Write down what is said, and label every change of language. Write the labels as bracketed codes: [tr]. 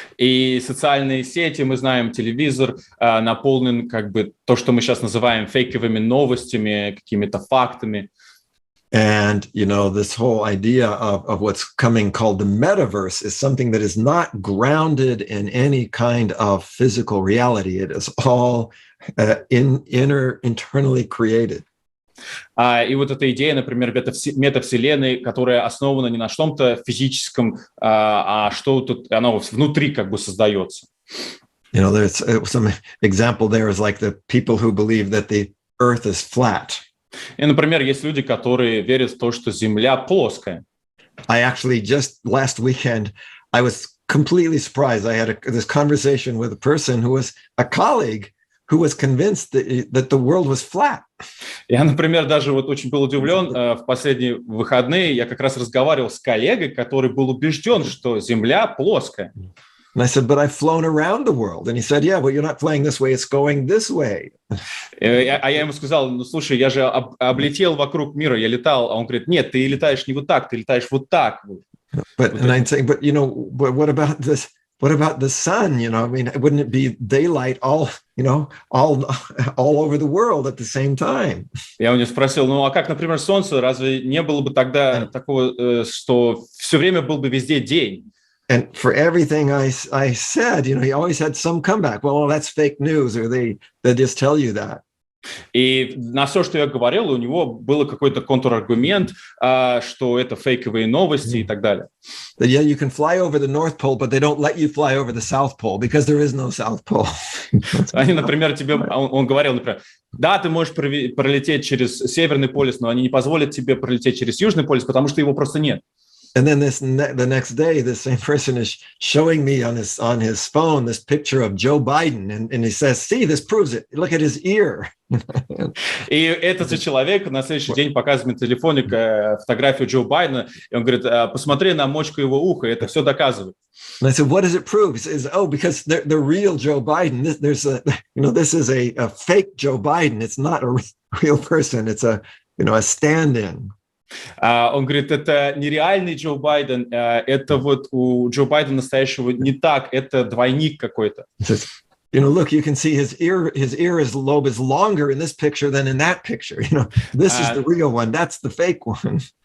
[ru] И социальные сети, мы знаем, телевизор наполнен как бы то, что мы сейчас называем фейковыми новостями, какими-то фактами. [en] And, this whole idea of what's coming called the metaverse is something that is not grounded in any kind of physical reality. It is all internally created. [ru] И вот эта идея, например, метавселенной, которая основана не на что-то физическом, а что-то, оно внутри как бы создается. [en] There's some example there is like the people who believe that the earth is flat. [ru] И, например, есть люди, которые верят в то, что Земля плоская. [en] I actually just last weekend, I was completely surprised. I had this conversation with a person who was a colleague who was convinced that the world was flat. [ru] Я, например, даже вот очень был удивлен. В последние выходные я как раз разговаривал с коллегой, который был убежден, что Земля плоская. [en] And I said, but I've flown around the world. And he said, yeah, well, you're not flying this way, it's going this way. [ru] А я ему сказал, ну, слушай, я же облетел вокруг мира, я летал. А он говорит, нет, ты летаешь не вот так, ты летаешь вот так. [en] And I'm saying, but what about this? What about the sun? Wouldn't it be daylight all over the world at the same time? [ru] Я у него спросил, ну, а как, например, солнце? Разве не было бы тогда такого, что все время был бы везде день? [en] And for everything I said, he always had some comeback. Well, that's fake news, or they just tell you that. [ru] И на все, что я говорил, у него был какой-то контраргумент, что это фейковые новости и так далее. [en] Yeah, you can fly over the North Pole, but they don't let you fly over the South Pole because there is no South Pole. [ru] Они, например, он говорил, например, да, ты можешь пролететь через Северный полюс, но они не позволят тебе пролететь через Южный полюс, потому что его просто нет. [en] And then the next day, the same person is showing me on his phone this picture of Joe Biden, and he says, "See, this proves it. Look at his ear." [ru] И этот же человек на следующий день показывает мне на телефоне фотографию Джо Байдена, и он говорит, посмотри на мочку его уха, это все доказывает. [en] And I said, "What does it prove?" He says, "Oh, because the real Joe Biden. This is a fake Joe Biden. It's not a real person. It's a stand-in." [ru] Он говорит, это нереальный Джо Байден, это вот у Джо Байдена настоящего не так, это двойник какой-то. [en] Look, you can see his ear lobe is longer in this picture than in that picture. This is the real one, that's the fake one.